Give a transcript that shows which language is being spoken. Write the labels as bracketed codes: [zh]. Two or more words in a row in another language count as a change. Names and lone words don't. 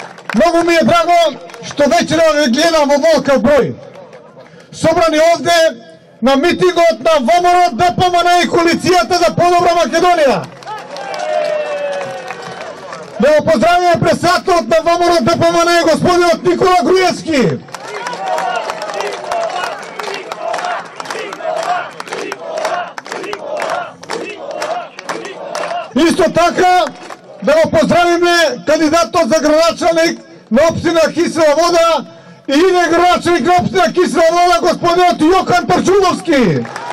[mk] Mnogo mi je drago što večera gledam ovolikav broj. Собрани овде на митингот на ВМРО, ДПМН и коалицијата за подобра Македонија. Да го поздравиме председателот на ВМРО, ДПМН и господинот Никола Груевски. Исто така да го поздравиме кандидатот за градоначалник на општина Кисела Вода и иде градоначалник на општина Кисела Вода господинот Јокан Тарчуновски.